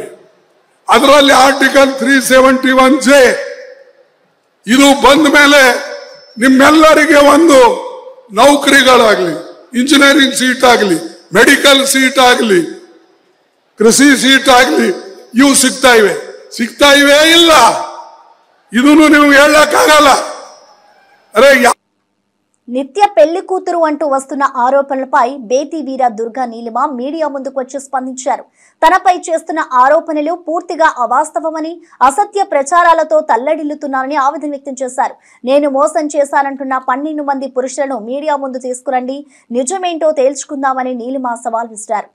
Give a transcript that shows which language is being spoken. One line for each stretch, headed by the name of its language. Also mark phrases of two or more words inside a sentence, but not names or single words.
Kannada: ಅದರಲ್ಲಿ ಆರ್ಟಿಕಲ್ 371J ಇದು ಬಂದ ಮೇಲೆ ನಿಮ್ಮೆಲ್ಲರಿಗೆ ಒಂದು ನೌಕರಿಗಳಾಗಲಿ,
English: engineering seat
Kannada: ಆಗಲಿ,
English: medical seat
Kannada: ಆಗಲಿ, ಕೃಷಿ ಸೀಟ್ ಆಗಲಿ, ಇವು ಸಿಗ್ತಾ ಇವೆ ಇಲ್ಲ, ಇದನ್ನು ನೀವು ಹೇಳಕ್ಕಾಗಲ್ಲ. ಅರೆ
Telugu: నిత్య పెళ్లి కూతురు అంటూ వస్తున్న ఆరోపణలపై బేతి వీర దుర్గా నీలిమ మీడియా ముందుకు వచ్చి స్పందించారు. తనపై చేస్తున్న ఆరోపణలు పూర్తిగా అవాస్తవమని, అసత్య ప్రచారాలతో తల్లడిల్లుతున్నారని ఆవేదన వ్యక్తం చేశారు. నేను మోసం చేశానంటున్న 12 మంది పురుషులను మీడియా ముందు తీసుకురండి, నిజమేంటో తేల్చుకుందామని నీలిమ సవాల్ విసిరారు.